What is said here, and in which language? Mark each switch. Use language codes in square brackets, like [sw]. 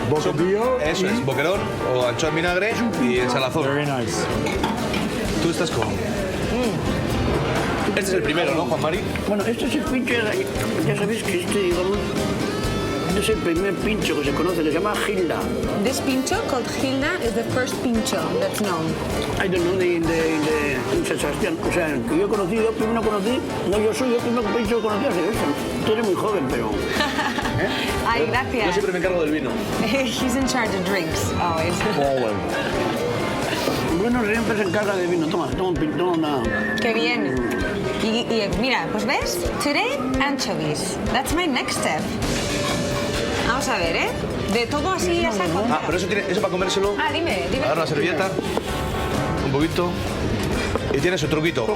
[es] Bocadillo Eso y- es, boquerón o anchoa en vinagre y en salazón. [en] Very nice. [es] Tú estás con... Este es el primero, ¿no, Juan Mari? Bueno, este es el pincho, ya sabéis que digamos, es el primer pincho que se conoce, que se llama Hilda. [en] This pincho called Hilda is the first pincho that's known. I don't know, de San Sebastián. [es] O sea, el que yo he conocido, primero conocí, no yo soy, el primero pincho que conocí hace eso. Tú eres muy joven, pero... Ay, Yo gracias. siempre me encargo del vino. [en] He's in charge of drinks, always. [es] Bueno, siempre se encarga de vino. Toma un pincho, toma una... Qué bien. Y mira, pues ves, [en] today anchovies. That's my next step. [es] Vamos a ver, ¿eh? De todo así a saco. Ah, pero eso para comérselo. Ah, dime. Agarra una servilleta, un poquito. Y tiene su truquito.